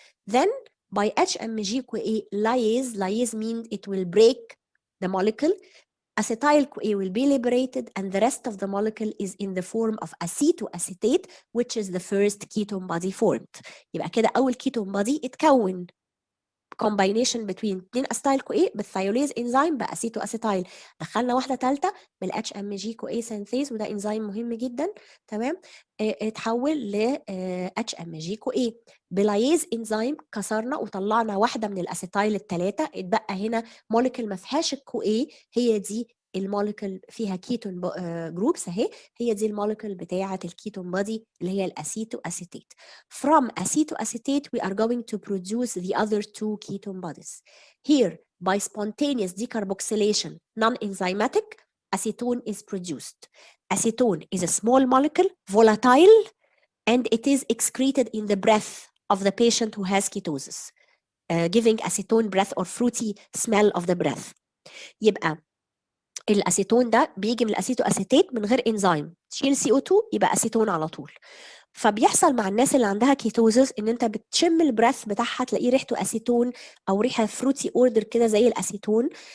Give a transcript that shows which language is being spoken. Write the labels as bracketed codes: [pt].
[en] Then by HMG-CoA lyase means it will break the molecule. Acetyl-CoA will be liberated, and the rest of the molecule is in the form of acetoacetate, which is the first ketone body formed. [ar] يبقى كده أول ketone body اتكون. [en] combination between [ar] 2-acetyl-CoA بالثيوليز انزيم باسيتواسيتايل. دخلنا واحده ثالثه بالاتش ام جي كو اي سينثيز، وده انزيم مهم جدا. تمام. اتحول ل اتش ام جي كو اي بلايز انزيم، كسرنا وطلعنا واحده من الاسيتايل الثلاثه. اتبقى هنا موليكول ما فيهاش الكو اي، هي دي الموليكول فيها كيتون جروبس اهي، هي دي الموليكول بتاعه الكيتون بودي اللي هي الاسيتو اسيتيت. [en] From acetoacetate we are going to produce the other 2 ketone bodies. Here by spontaneous decarboxylation non-enzymatic acetone is produced. Acetone is a small molecule, volatile, and it is excreted in the breath of the patient who has ketosis, giving acetone breath or fruity smell of the breath. [ar] يبقى الاسيتون ده بيجي من الاسيتو اسيتيت من غير انزيم، تشيل CO2 يبقى اسيتون على طول. فبيحصل مع الناس اللي عندها كيتوزس ان انت بتشم البريث بتاعها تلاقيه ريحته اسيتون او ريحه فروتي اوردر كده زي الاسيتون.